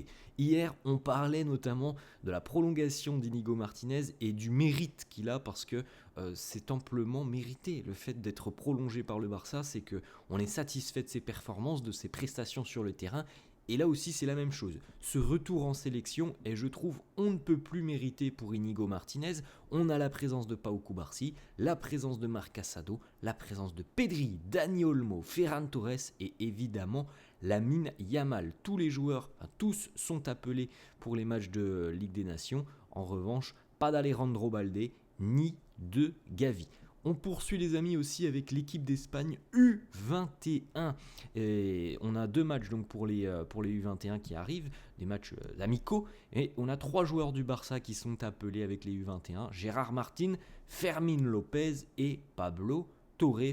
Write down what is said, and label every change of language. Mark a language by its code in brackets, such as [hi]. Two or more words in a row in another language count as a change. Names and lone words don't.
[fr] Hier, on parlait notamment de la prolongation d'Inigo Martinez et du mérite qu'il a parce que c'est amplement mérité. Le fait d'être prolongé par le Barça, c'est qu'on est satisfait de ses performances, de ses prestations sur le terrain. Et là aussi, c'est la même chose. Ce retour en sélection est, je trouve, on ne peut plus mériter pour Inigo Martinez. On a la présence de Pau Cubarsí, la présence de Marc Casado, la présence de Pedri, Dani Olmo, Ferran Torres et évidemment Lamine Yamal. Tous les joueurs, tous sont appelés pour les matchs de Ligue des Nations. En revanche, pas d'Alejandro Balde ni de Gavi. On poursuit les amis aussi avec l'équipe d'Espagne U21 et on a deux matchs donc pour les U21 qui arrivent, des matchs amicaux, et on a trois joueurs du Barça qui sont appelés avec les U21, Gérard Martin, Fermín López et Pablo Torre.